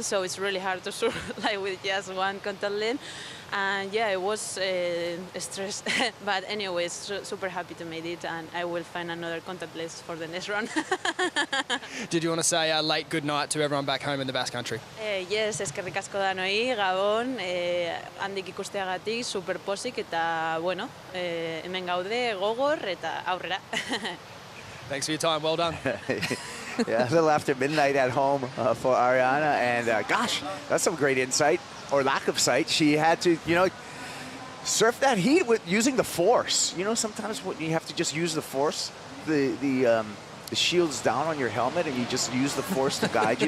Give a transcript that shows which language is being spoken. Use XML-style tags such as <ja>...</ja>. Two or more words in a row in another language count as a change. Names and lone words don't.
<en>So it's really hard to shoot like with just one contact lens. And yeah, it was stressed, but anyways, super happy to make it, and I will find another contact lens for the next run. Did you want to say a late good night to everyone back home in the Basque Country? Yes,</en> <eu>eskerrik asko danoi, Gabon, handik ikusteagatik, super pozik, eta bueno, hemen gaude, gogor, eta aurrera.</eu> <en>Thanks for your time, well done. Yeah, a little after midnight at home for Ariana, and gosh, that's some great insight, or lack of sight. She had to, surf that heat with using the force. Sometimes when you have to just use the force, the shield's down on your helmet, and you just use the force to guide you.</en>